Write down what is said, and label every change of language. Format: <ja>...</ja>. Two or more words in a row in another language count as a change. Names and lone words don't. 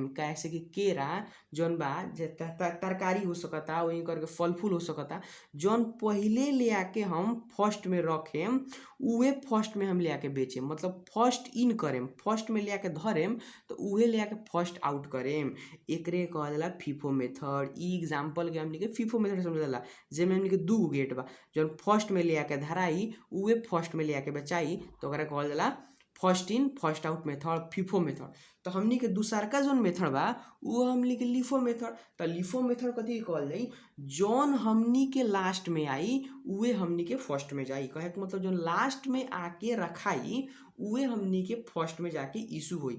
<bho>कैसे कि केरा जौन बा तरकारी हो सकता, वही करके फल फूल हो सकता, जौन पहिले ले आके हम फर्स्ट में रखेम उहे फर्स्ट में हम ले आके बेचेम, मतलब</bho> <en>first in</en> <bho>करेम, फर्स्ट में ले आके धरेम तो उहे ले आके</bho> <en>first out</en> <bho>करेम। एकरे कहल जाला</bho> <en>FIFO method.</en> <bho>ई एग्जांपल के हमनी के</bho> <en>FIFO method</en> <bho>समझल जाला, जेमे हमनी के 2 गो गेट बा, जौन फर्स्ट में ले आके धराई उहे फर्स्ट में ले आके बेचाई, तो ओकरा कहल जाला</bho> <en>first in first out method, FIFO method.</en> <bho>तो हमनी के दूसरका जौन मेथड बा उ हमनी के</bho> <en>LIFO method.</en> <bho>तो</bho> <en>LIFO method</en> <bho>कथी कहल जाई, जौन हमनी के लास्ट में आई उहे हमनी के फर्स्ट में जाई। कहे के मतलब जौन लास्ट में आके रखाई उहे हमनी के फर्स्ट में जाके इशू होई।</bho>